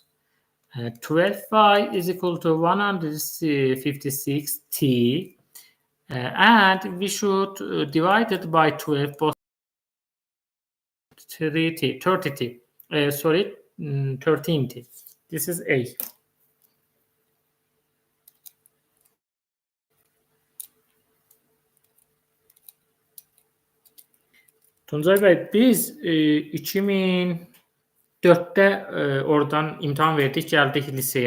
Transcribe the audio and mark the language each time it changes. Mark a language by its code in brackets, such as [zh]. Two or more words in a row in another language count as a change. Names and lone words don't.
[en] 12y is equal to 156t, and we should divide it by 12, both 30t, 13t. This is A. [az] Tuncay Bey, biz 2004'te oradan imtahan verdik, gəldik liseyə.